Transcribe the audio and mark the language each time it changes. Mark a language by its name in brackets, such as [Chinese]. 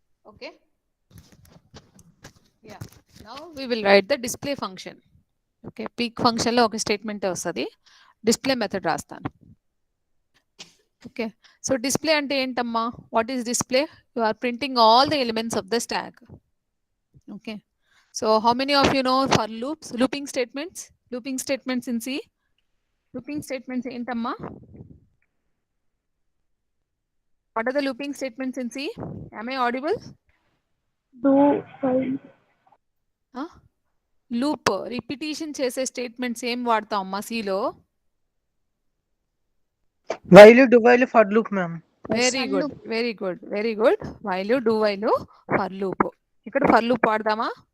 [English] Okay. Yeah. Now we will write the display function. Okay. [Telugu] Peak function లో ఒక statement వస్తుంది. Display method రాస్తాను. Okay. So display అంటే ఏంటమ్మా? [English] What is display? You are printing all the elements of the stack. Okay. So how many of you know for loops? Looping statements? Looping statements in C? [Telugu] Looping statements ఏంటమ్మా? [English] What are the looping statements in C? Am I audible? Do while. [Telugu] Loop repetition చేసే statements ఏం వాడతాం అమ్మా సిలో? [English] While, do while, for loop, ma'am. Very good, very good, very good. While, do while, for loop. [Telugu] ఇక్కడ for loop వాడదామా?